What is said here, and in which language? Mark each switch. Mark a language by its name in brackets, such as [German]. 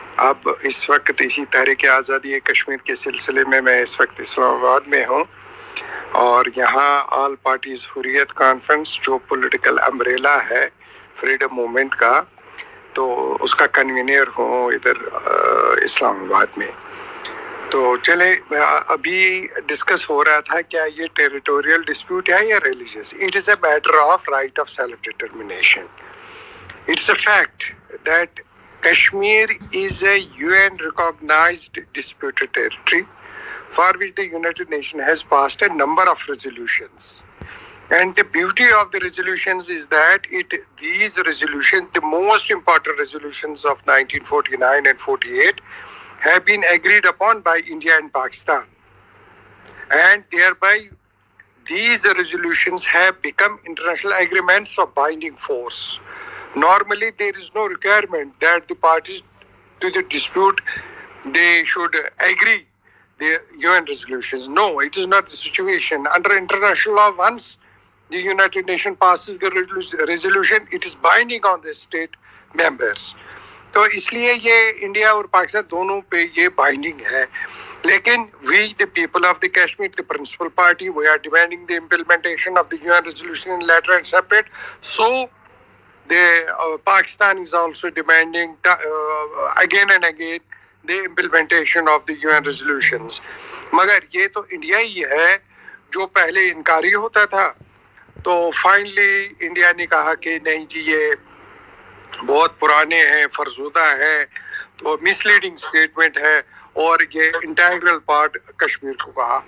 [Urdu] اب اس وقت اسی تحریک آزادی کشمیر کے سلسلے میں اس وقت اسلام آباد میں ہوں, اور یہاں آل پارٹیز حریت کانفرنس جو پولیٹیکل امبریلا ہے فریڈم موومنٹ کا, تو اس کا کنوینر ہوں ادھر اسلام آباد میں. تو چلے ابھی ڈسکس ہو رہا تھا کیا یہ ٹیریٹوریل ڈسپیوٹ ہے یا religious. [English] It is a matter of right of self determination. It's a fact that Kashmir is a UN recognized disputed territory for which the United Nations has passed a number of resolutions. And the beauty of the resolutions is that these resolutions, the most important resolutions of 1949 and 48, have been agreed upon by India and Pakistan. And thereby, these resolutions have become international agreements of binding force. Normally, there is no requirement that the parties to the dispute, they should agree the UN resolutions. No, it is not the situation. Under international law, once the United Nations passes the resolution, it is binding on the state members. [Urdu] تو اس لیے یہ India اور پاکستان دونوں پہ یہ binding ہے. [English] لیکن we the people of the Kashmir, the principal party, we are demanding the implementation of the UN resolution in letter and separate. So Pakistan is also demanding again and again the implementation of the UN resolutions. [Urdu] مگر یہ تو India ہی ہے جو پہلے انکاری ہوتا تھا. تو finally India نے کہا کہ نہیں جی یہ بہت پرانے ہیں, فرزودہ ہے, تو مس لیڈنگ اسٹیٹمنٹ ہے اور یہ انٹیگرل پارٹ کشمیر کو کہا.